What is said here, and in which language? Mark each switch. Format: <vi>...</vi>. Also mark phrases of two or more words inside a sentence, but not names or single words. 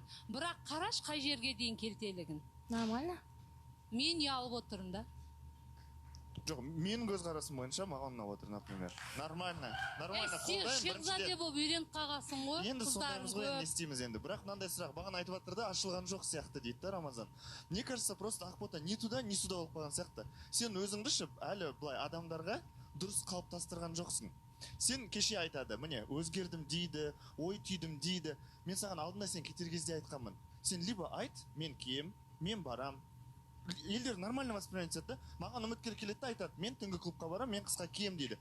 <kk>Бірақ қараш қай жерге дейін келтелігін. Нормально. Мен ұялып отырмын да. Жоқ, менің көзқарасым бойынша маған ұнап отыр, например. Нормально. Сен шехзаде болып үйреніп қалғансың ғой. Енді сондаймыз ғой, не істейміз енді. Бірақ мынандай сұрақ, маған айтып жатыр да, ашылған жоқ сияқты дейді да Рамазан.</kk> <ru>Мне кажется, просто Ақбота не туда, не сюда</ru> <kk>болып қалған сияқты. Сен өзіңді әлі былай адамдарға дұрыс қалыптастырған жоқсың. сен кеше айтады, міне өзгердім дейді, ой түйдім дейді. Мен саған алдында сен кетер кезде айтқанмын. Сен либо айт, мен кием, мен барам. Елдер</kk> <ru>нормально воспринимать</ru> <kk>етеді да. Маған үміткер келеді да айтады, мен түнгі клубқа барам, мен қысқа кием дейді.</kk>